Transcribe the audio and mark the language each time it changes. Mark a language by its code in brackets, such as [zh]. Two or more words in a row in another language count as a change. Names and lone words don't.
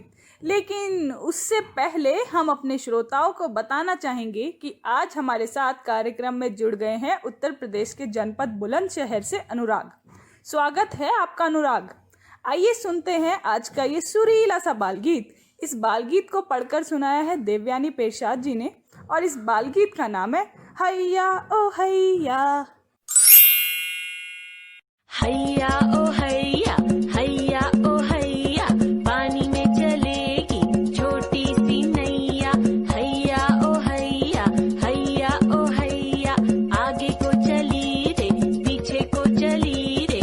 [hi] लेकिन उससे पहले हम अपने श्रोताओं को बताना चाहेंगे कि आज हमारे साथ कार्यक्रम में जुड़ गए हैं उत्तर प्रदेश के जनपद बुलंदशहर से अनुराग। स्वागत है आपका अनुराग। आइए सुनते हैं आज का ये सुरीला सा बाल गीत। इस बाल गीत को पढ़कर सुनाया है देवयानी पेशाद जी ने और इस बाल गीत का नाम है हैया ओ हैया। हैया ओ हैया, हैया ओ हैया, पानी में चलेगी छोटी सी नैया। हैया ओ हैया, हैया ओ हैया, आगे को चली रे पीछे को चली रे।